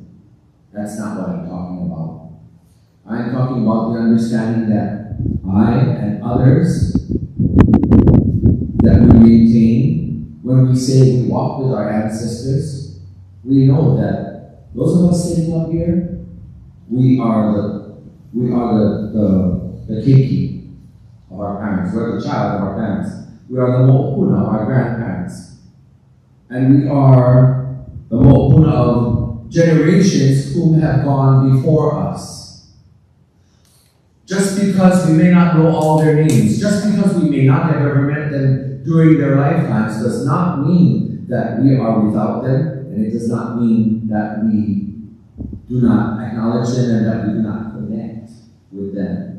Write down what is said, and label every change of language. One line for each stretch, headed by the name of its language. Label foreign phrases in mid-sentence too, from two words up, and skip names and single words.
English: That's not what I'm talking about. I'm talking about the understanding that I and others that we maintain when we say we walk with our ancestors. We know that those of us sitting up here, we are the keiki of our parents. We're the child of our parents. We are the moʻopuna of our grandparents. And we are the moʻopuna of generations who have gone before us. Just because we may not know all their names, just because we may not have ever met them during their lifetimes, does not mean that we are without them, and it does not mean that we do not acknowledge them and that we do not connect with them.